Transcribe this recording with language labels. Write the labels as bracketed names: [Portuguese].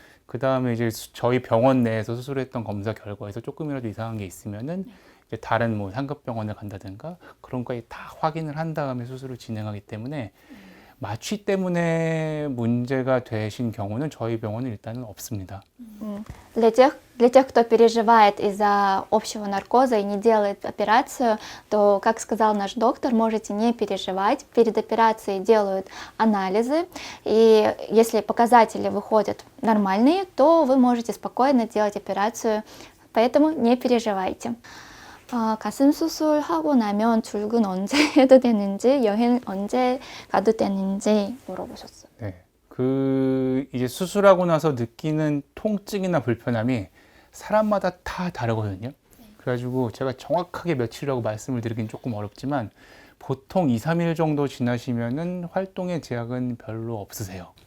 [Korean] 그 다음에 이제 저희 병원 내에서 수술했던 검사 결과에서 조금이라도 이상한 게 있으면은 이제 다른 뭐 상급 병원을 간다든가 그런 거에 다 확인을 한 다음에 수술을 진행하기 때문에 마취 때문에 문제가 되신 경우는 저희 병원은 일단은 없습니다. [Russian] Для тех, кто переживает из-за общего наркоза и не делает операцию, то, как сказал наш доктор, можете не переживать. Перед операцией делают анализы, и если показатели выходят нормальные, то вы можете спокойно делать операцию, поэтому не переживайте. [Korean] 가슴 수술하고 나면 출근 언제 해도 되는지, 여행 언제 가도 되는지 물어보셨어요. 네. 이제 수술하고 나서 느끼는 통증이나 불편함이 사람마다 다 다르거든요. 그래가지고 제가 정확하게 며칠이라고 말씀을 드리긴 조금 어렵지만 보통 2, 3일 정도 지나시면은 활동의 제약은 별로 없으세요.